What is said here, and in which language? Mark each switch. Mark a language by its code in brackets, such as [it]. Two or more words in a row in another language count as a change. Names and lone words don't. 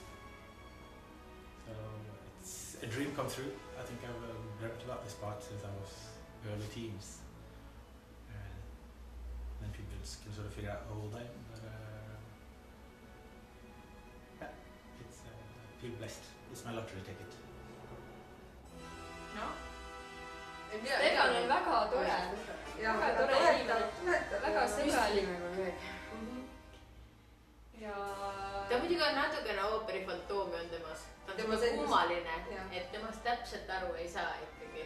[en] So it's a dream come true. I think I've dreamt about this part since I was early teens. Then people can sort of figure out how old I am. But feel blessed. It's my lottery ticket. [et] noh, Stefan on väga tore, väga tore inimene, väga sõbralik. Ja ta muidugi on natukene ooperi fantoomi on temas. Ta on tema kummaline, et temast täpselt aru ei saa ikkagi.